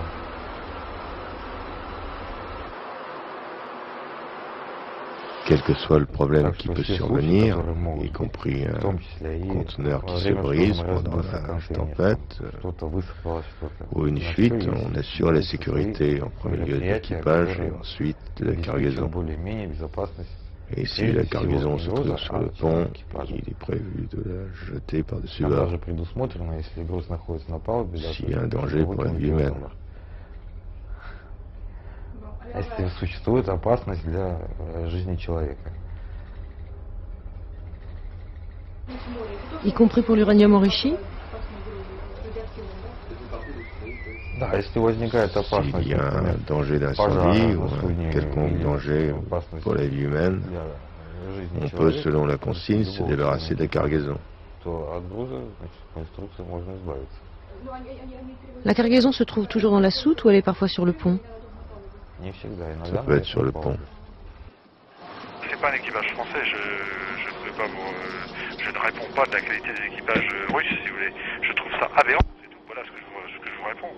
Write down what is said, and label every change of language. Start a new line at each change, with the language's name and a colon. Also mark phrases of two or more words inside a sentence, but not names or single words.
French: Quel que soit le problème qui peut survenir, y compris un conteneur qui se brise pendant la tempête ou une fuite, on assure la sécurité en premier lieu de l'équipage et ensuite de la cargaison. Et si la cargaison se trouve sur le pont, il est prévu de la jeter par-dessus bord s'il y a un danger pour la vie humaine.
Russian: Если существует опасность для жизни человека.
French: Y compris pour l'uranium enrichi?
Russian: Да, если возникает опасность,
French: s'il y a un danger d'incendie ou un quelconque danger pour la vie humaine, on peut, selon la consigne, se débarrasser de la cargaison.
Russian: то от груза, по инструкции можно избавиться.
French: La cargaison se trouve toujours dans la soute ou elle est parfois sur le pont? Ça peut être sur le pont. C'est pas un équipage français, je ne réponds pas de la qualité des équipages russes, si vous voulez. Je trouve ça aberrant, c'est tout. Voilà ce que je vous réponds.